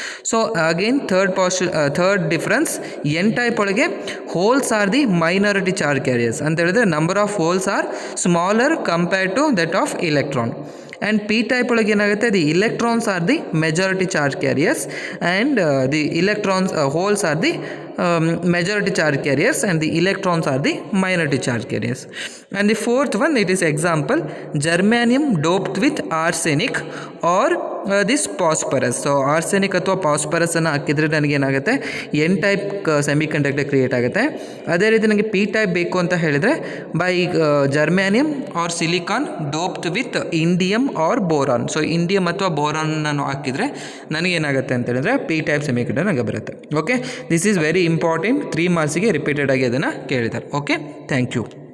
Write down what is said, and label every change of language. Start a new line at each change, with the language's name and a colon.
English: so again third difference, N type ಒಳಗೆ holes are the minority charge carriers
Kannada: ಅಂತ ಹೇಳಿದ್ರೆ
English: Number of holes are smaller compared to that of electron. And P type ಒಳಗೆ ಏನಾಗುತ್ತೆ, the electrons are the majority charge carriers and the electrons holes are the majority charge carriers and the electrons are the minority charge carriers. And the fourth one, it is example, germanium doped with arsenic or this phosphorus.
Kannada: So arsenic ಅಥವಾ ಫಾಸ್ಫರಸನ್ನು ಹಾಕಿದರೆ ನನಗೇನಾಗುತ್ತೆ, N type semiconductor create ಆಗುತ್ತೆ. ಅದೇ ರೀತಿ ನನಗೆ P type ಬೇಕು ಅಂತ ಹೇಳಿದರೆ
English: By germanium or silicon doped with indium or boron.
Kannada: So indium ಅಥವಾ ಬೋರಾನ್ ನಾನು ಹಾಕಿದರೆ ನನಗೇನಾಗುತ್ತೆ ಅಂತ ಹೇಳಿದ್ರೆ ಪಿ ಟೈಪ್ ಸೆಮಿಕಂಡಕ್ಟರ್ ನನಗೆ ಬರುತ್ತೆ.
English: Okay, this is very important.
Kannada: 3 ಮಾರ್ಕ್ಸಿಗೆ repeated ಆಗಿ ಅದನ್ನು ಕೇಳಿದ್ದಾರೆ. Okay, thank you.